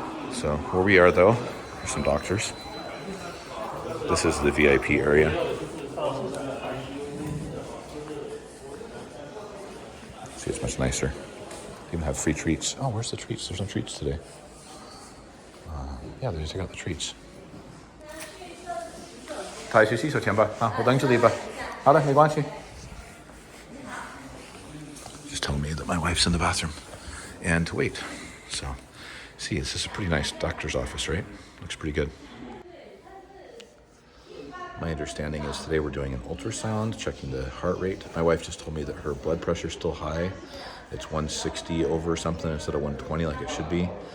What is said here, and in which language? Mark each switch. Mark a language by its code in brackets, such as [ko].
[en] So where we are though, there's some doctors. This is the VIP area. See, it's much nicer. They even have free treats. Oh, where's the treats? There's no treats today. Yeah, they got the treats. [zh] 他去洗手间吧，啊，我等这里吧。好的，没关系。 [en] Just telling me that my wife's in the bathroom and to wait. So, see, this is a pretty nice doctor's office, right? Looks pretty good. My understanding is today we're doing an ultrasound, checking the heart rate. My wife just told me that her blood pressure is still high. It's 160 over something instead of 120 like it should be.